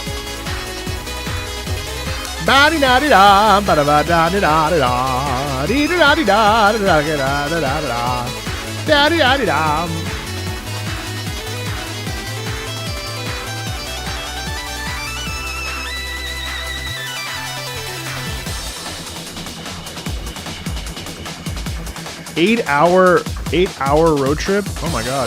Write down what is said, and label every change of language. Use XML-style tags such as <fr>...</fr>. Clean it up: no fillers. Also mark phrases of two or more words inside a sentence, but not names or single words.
<en>Ba-di-da-di-da, ba-da-ba-da-di-da-di-da, dee-da-da-di-da, da-di-da-di-da. Eight-hour road trip? Oh my god.</en>